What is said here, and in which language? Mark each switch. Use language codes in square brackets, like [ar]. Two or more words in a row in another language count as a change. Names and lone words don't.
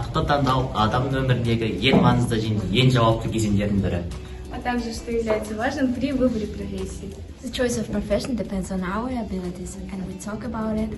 [kk] таңдау адамның өміріндегі ең маңызды және ең жауапты кезеңдердің бірі. [ru] А также, что является важным при выборе профессии. [en] The choice of profession depends on our abilities, and we talk about it.